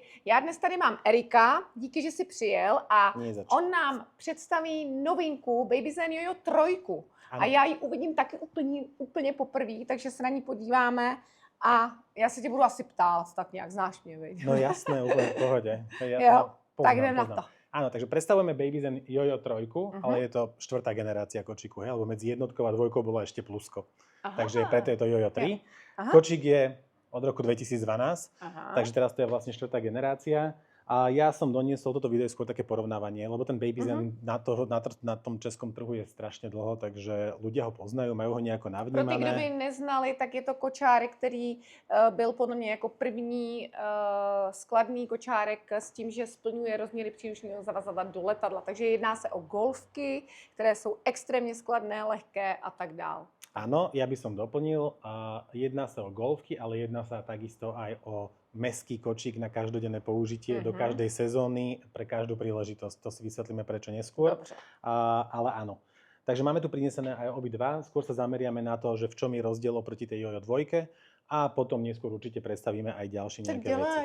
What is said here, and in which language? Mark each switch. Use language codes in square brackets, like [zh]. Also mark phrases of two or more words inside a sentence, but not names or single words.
[cs] Já dnes tady mám Erika, díky, že jsi přijel a on nám představí novinku Baby Zen Jojo 3. Ano. A já ji uvidím taky úplně poprvé, takže se na ní podíváme a já se tě budu asi ptát, tak nějak znáš mě, viď? [sk] No jasné, úplně v pohodě. [cs] Jo, tak jdem na to. [sk] Áno, takže predstavujeme Baby Zen Jojo 3, ale je to 4. generácia kočíku, hej? Lebo medzi jednotkou a 2 bolo ešte plusko. Takže preto je to Jojo 3. Kočík je od roku 2012, takže teraz to je vlastne 4. generácia. A ja som doniesol toto video skôr také porovnávanie, lebo ten Baby Zen na tom českom trhu je strašně dlho, takže ľudia ho poznajú, majú ho nejako navnímané. [cs] Pro ty, kdo by neznali, tak je to kočárek, který byl podle mě jako první skladný kočárek s tím, že splňuje rozměry příručního zavazadla do letadla. Takže jedná se o golfky, které jsou extrémně skladné, lehké a tak dál. [sk] Áno, ja by som doplnil, jedná sa o golfky, ale jedná sa takisto aj o mestský kočík na každodenné použitie do každej sezóny, pre každú príležitosť. To si vysvetlíme prečo neskôr. Ale áno. Takže máme tu prinesené aj obidva. Skôr sa zameriame na to, že v čom je rozdiel oproti tej Jojo 2 a potom neskôr určite predstavíme aj ďalšie nejaké veci.